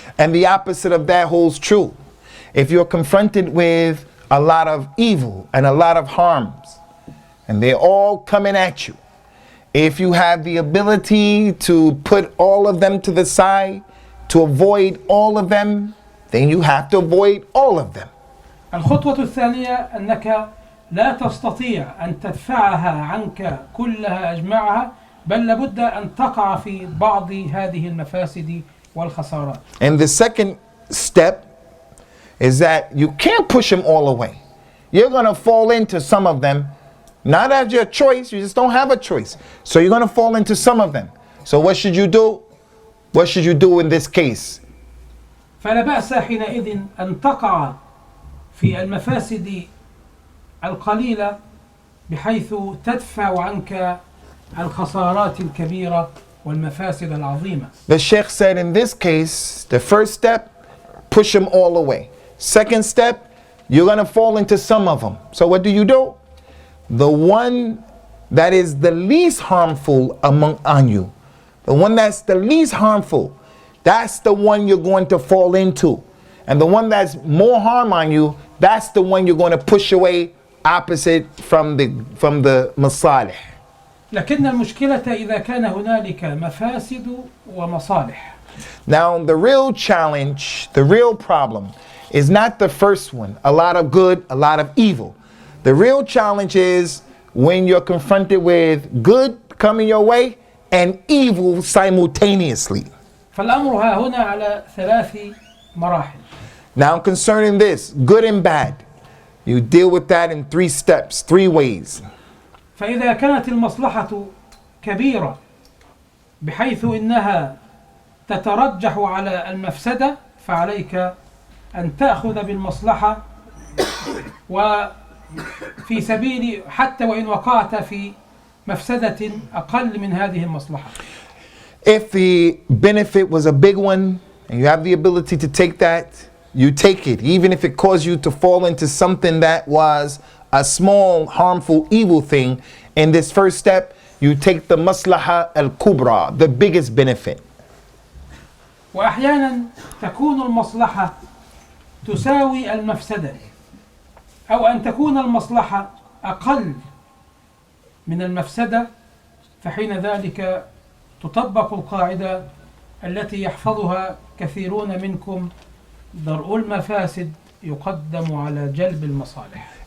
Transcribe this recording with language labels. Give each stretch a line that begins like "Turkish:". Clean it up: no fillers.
English: And the opposite of that holds true. If you're confronted with a lot of evil and a lot of harms, and they're all coming at you, if you have the ability to put all of them to the side, to avoid all of them, then you have to avoid all of them.
Arabic: الخطوة الثانية أنك لا تستطيع أن تدفعها عنك كلها أجمعها بل لابد أن تقع في بعض هذه المفاسد والخسارات.
English: And the second step is that you can't push them all away. You're going to fall into some of them. Not as your choice, you just don't have a choice. So you're going to fall into some of them. So what should you do? What should you do in this case?
Arabic: فلا بأس حينئذ أن تقع في المفاسد القليلة بحيث تدفع عنك الخسارات الكبيرة والمفاسد العظيمة.
English: The Sheikh said in this case, the first step, push them all away. Second step, you're going to fall into some of them. So what do? The one that is the least harmful on you, the one that's the least harmful, that's the one you're going to fall into. And the one that's more harm on you, that's the one you're going to push away opposite from the masalih.
Arabic: لكن المشكلة إذا كان هنالك مفاسد ومصالح.
English: Now the real challenge, the real problem is not the first one, a lot of good, a lot of evil. The real challenge is when you're confronted with good coming your way and evil simultaneously.
Arabic: فالأمر ها هنا على 3 مراحل.
English: Now concerning this, good and bad, you deal with that in 3 steps, 3 ways.
Arabic: فإذا كانت المصلحة كبيرة بحيث إنها تترجح على المفسدة فعليك أن تأخذ بالمصلحة وفي سبيل حتى وإن وقعت في مفسدة أقل من هذه المصلحة.
English: If the benefit was a big one and you have the ability to take that, you take it, even if it caused you to fall into something that was a small, harmful, evil thing. In this first step, you take the
Arabic: maslaha al-kubra,
English: the biggest benefit.
Arabic: وأحيانا تكون المصلحة تساوي المفسدة أو أن تكون المصلحة أقل من المفسدة فحين ذلك تطبق القاعدة التي يحفظها كثيرون منكم: درء المفاسد يقدم على جلب المصالح.